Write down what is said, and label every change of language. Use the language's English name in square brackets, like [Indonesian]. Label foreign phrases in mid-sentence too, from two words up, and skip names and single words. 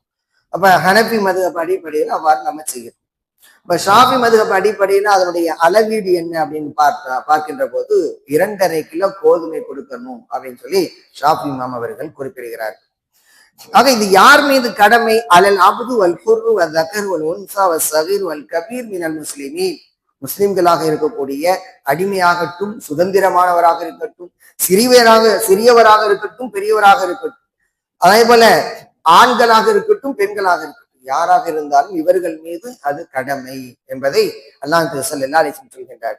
[Tamil] அப்ப ஹனபி மதுஹப் அடிப்படையில் அவ்வாறு நம்ம செய்யணும். இப்ப ஷாஃபி மதுஹப் அடிப்படையில அதனுடைய அளவீடு என்ன அப்படின்னு பார்க்கின்ற போது 2.5 கிலோ கோதுமை கொடுக்கணும் அப்படின்னு சொல்லி ஷாஃபி இமாம் அவர்கள் குறிப்பிடுகிறார்கள். ஆக இது யார் மீது கடமை? [Arabic] على العبد والحر و ذكر والانثى والصغير والكبير من المسلمين. [Tamil] முஸ்லிம்களாக இருக்கக்கூடிய அடிமையாகட்டும், சுதந்திரமானவராக இருக்கட்டும், சிறியவராக இருக்கட்டும், பெரியவராக இருக்கட்டும், அதே போல ஆண்களாக இருக்கட்டும், பெண்களாக இருக்கட்டும், யாராக இருந்தாலும் இவர்கள் மீது அது கடமை என்பதை அல்லாஹ் [Arabic] صلى الله عليه وسلم [Tamil] சொல்கின்றார்.